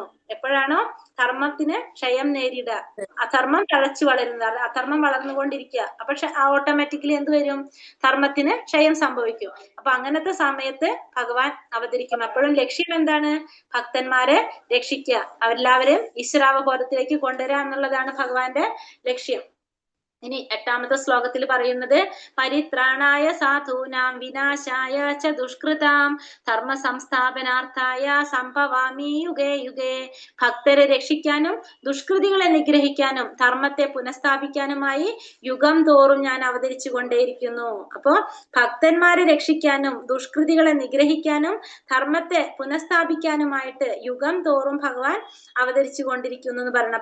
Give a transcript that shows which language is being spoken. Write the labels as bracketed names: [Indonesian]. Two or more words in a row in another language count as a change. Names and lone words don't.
[Malayalam] എപ്പോഴാണോ ധർമ്മത്തിന് ക്ഷയം നേരിടുക, അധർമ്മം തഴച്ചു വളരുന്നത്, അധർമ്മം വളർന്നുകൊണ്ടിരിക്കുക, അപ്പൊ ഓട്ടോമാറ്റിക്കലി എന്ത് വരും? ധർമ്മത്തിന് ക്ഷയം സംഭവിക്കും. അപ്പൊ അങ്ങനത്തെ സമയത്ത് ഭഗവാൻ അവതരിക്കും. അപ്പോഴും ലക്ഷ്യം എന്താണ്? ഭക്തന്മാരെ രക്ഷിക്കുക, അവരെല്ലാവരും ഈശ്വരാവബോധത്തിലേക്ക് കൊണ്ടുവരിക എന്നുള്ളതാണ് ഭഗവാന്റെ ലക്ഷ്യം. ഇനി 8ാമത്തെ ശ്ലോകത്തിൽ പറയുന്നത്, [Sanskrit] പരിത്രാണായ സാധൂനാം വിനാശായ ച ദുഷ്കൃതാം ധർമ്മ സംസ്ഥാപനാർത്ഥായ സംഭവാമി യുഗേ യുഗേ. [Malayalam] ഭക്തരെ രക്ഷിക്കാനും ദുഷ്കൃതികളെ നിഗ്രഹിക്കാനും ധർമ്മത്തെ പുനഃസ്ഥാപിക്കാനുമായി യുഗം തോറും ഞാൻ അവതരിച്ചു കൊണ്ടേയിരിക്കുന്നു. അപ്പോ ഭക്തന്മാരെ രക്ഷിക്കാനും ദുഷ്കൃതികളെ നിഗ്രഹിക്കാനും ധർമ്മത്തെ പുനഃസ്ഥാപിക്കാനുമായിട്ട് യുഗം തോറും ഭഗവാൻ അവതരിച്ചു കൊണ്ടിരിക്കുന്നു എന്ന് പറയണം.